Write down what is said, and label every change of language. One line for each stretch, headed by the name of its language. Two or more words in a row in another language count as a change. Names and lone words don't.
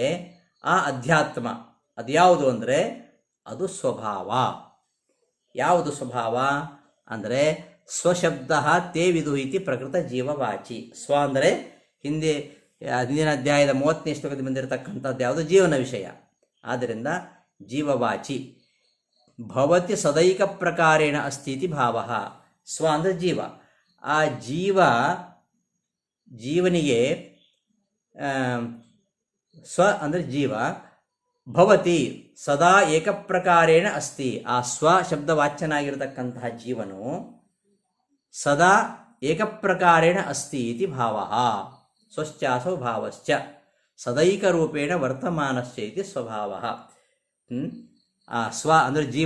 Kannada: ಆ ಅಧ್ಯಾತ್ಮ ಅದು ಯಾವುದು ಅಂದರೆ ಅದು ಸ್ವಭಾವ. ಯಾವುದು ಸ್ವಭಾವ ಅಂದರೆ
Sanskrit: ಸ್ವಶಬ್ದ ತೇ ವಿದುಹಿತಿ ಪ್ರಕೃತ ಜೀವವಾಚಿ.
Kannada: ಸ್ವ ಅಂದರೆ ಹಿಂದಿನ ಅಧ್ಯಾಯದ 30ನೇ ಶ್ಲೋಕದಲ್ಲಿ ಬಂದಿರತಕ್ಕಂಥದ್ದು ಯಾವುದು? ಜೀವನ ವಿಷಯ. ಆದ್ದರಿಂದ ಜೀವವಾಚಿ
Sanskrit: ಭವತಿ ಸದೈಕ ಪ್ರಕಾರೇಣ ಅಸ್ತಿ ಇತಿ ಭಾವ.
Kannada: ಸ್ವ ಅಂದರೆ ಜೀವ. ಆ ಜೀವನಿಗೆ ಸ್ವ ಅಂದರೆ ಜೀವ
Sanskrit: ಭವತಿ ಸದಾ ಏಕಪ್ರಕಾರೇಣ ಅಸ್ತಿ.
Kannada: ಆ ಸ್ವ ಶಬ್ದವಾಚ್ಯನಾಗಿರತಕ್ಕಂತಹ ಜೀವನು
Sanskrit: ಸದಾ ಏಕಪ್ರಕಾರೇಣ ಅಸ್ತಿ ಇತಿ ಭಾವ. ಸ್ವಶ್ಚಾಸೌ ಭಾವಶ್ಚ ಸದೈಕರೂಪೇಣ ವರ್ತಮಾನಶ್ಚ ಇತಿ ಸ್ವಭಾವ.
Kannada: ಆ ಸ್ವ ಅಂದರೆ ಜೀವ.